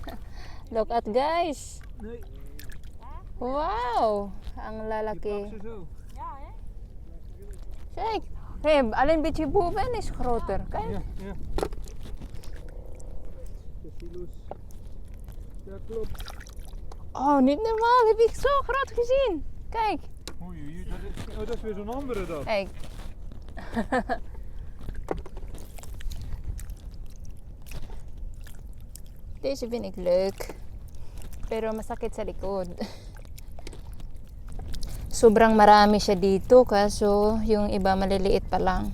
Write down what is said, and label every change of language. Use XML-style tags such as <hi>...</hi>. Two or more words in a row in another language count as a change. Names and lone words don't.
<en>Look at guys.</en> <nl>Nee,</nl> <tl>Wow, ang lalaki.</tl> <nl>ze zo. Ja, hè? Kijk, hey, alleen beetje boven is groter. Kijk. Ja, ja. Dat is die loes. Ja, klopt. Oh, niet normaal. Heb ik zo groot gezien. Kijk. Oei, dat is weer zo'n andere dan. Kijk. Deze vind ik leuk.</nl> <tl>Pero masakit sa likod. Sobrang marami siya dito kaso yung iba maliliit pa lang.</tl>